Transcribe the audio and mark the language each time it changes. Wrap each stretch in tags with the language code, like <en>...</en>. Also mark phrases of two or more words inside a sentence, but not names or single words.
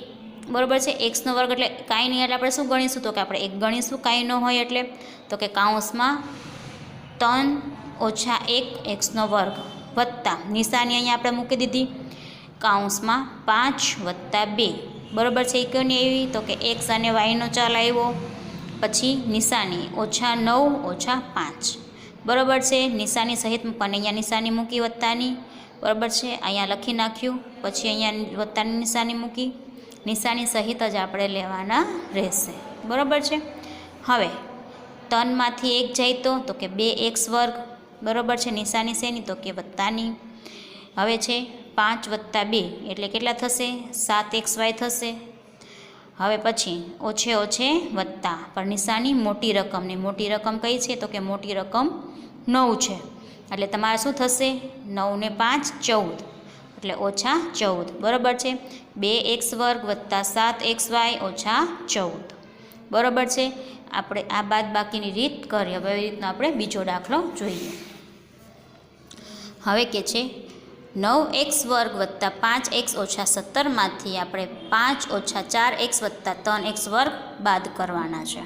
<gu>બરોબર છે, x નો વર્ગ એટલે કાંઈ નહીં, એટલે આપણે શું ગણીશું, તો કે આપણે 1 ગણીશું, કાંઈ ન હોય એટલે। તો કે કાઉંસમાં 3 - 1 x નો વર્ગ વત્તા નિશાની અહીંયા આપણે મૂકી દીધી, કાઉંસમાં 5 + 2 બરોબર છે। કોની આવી, તો કે x અને y નો ચાલ આવ્યો, પછી નિશાની -9 - 5 બરોબર છે। નિશાની સહિત મૂકવાની, અહીંયા નિશાની મૂકી વત્તાની। બરોબર છે, અહીંયા લખી નાખ્યું, પછી અહીંયા વત્તાની નિશાની મૂકી, નિશાની સહિત જ આપણે લેવાના રહેશે। બરોબર છે। હવે 3 માંથી 1 જાય તો કે 2x વર્ગ બરોબર છે, નિશાની શેની, તો કે વત્તાની। હવે છે 5 + 2 એટલે કેટલા થશે, 7xy થશે। હવે પછી ઓછે ઓછે વત્તા, પર નિશાની મોટી રકમની। મોટી રકમ કઈ છે, તો કે મોટી રકમ 9 છે, એટલે તમારે શું થશે, 9 ને 5 14 એટલે -14 બરોબર છે। 2x વર્ગ + 7xy - 14 બરોબર છે। આપણે આ બાદબાકીની રીત કરી। હવે એવી રીતનો આપણે બીજો દાખલો જોઈએ। હવે કે છે 9x વર્ગ + 5x - 17 માંથી આપણે 5 - 4x + 3x વર્ગ બાદ કરવાના છે।</gu>